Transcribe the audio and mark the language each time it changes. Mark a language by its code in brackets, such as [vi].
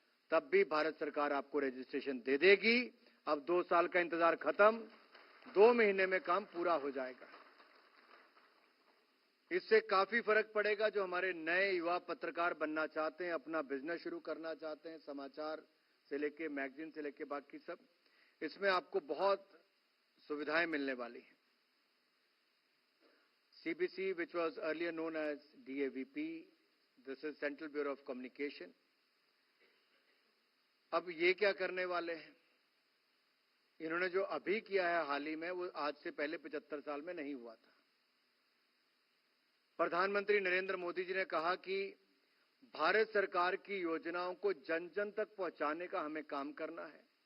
[hi] तब भी भारत सरकार आपको रजिस्ट्रेशन दे देगी। अब 2 साल का इंतजार खत्म, 2 महीने में काम पूरा हो जाएगा। इससे काफी फर्क पड़ेगा। जो हमारे नए युवा पत्रकार बनना चाहते हैं, अपना बिजनेस शुरू करना चाहते हैं, समाचार से लेके मैगजीन से लेके बाकी सब, इसमें आपको बहुत सुविधाएं मिलने वाली हैं। [en] CBC, which was earlier known as DAVP, this is Central Bureau of Communication. [hi] अब ये क्या करने वाले हैं? इन्होंने जो अभी किया है हाल ही में, वो आज से पहले 75 साल में नहीं हुआ था। प्रधानमंत्री नरेंद्र मोदी जी ने कहा कि भारत सरकार की योजनाओं को जन जन तक पहुंचाने का हमें काम करना है।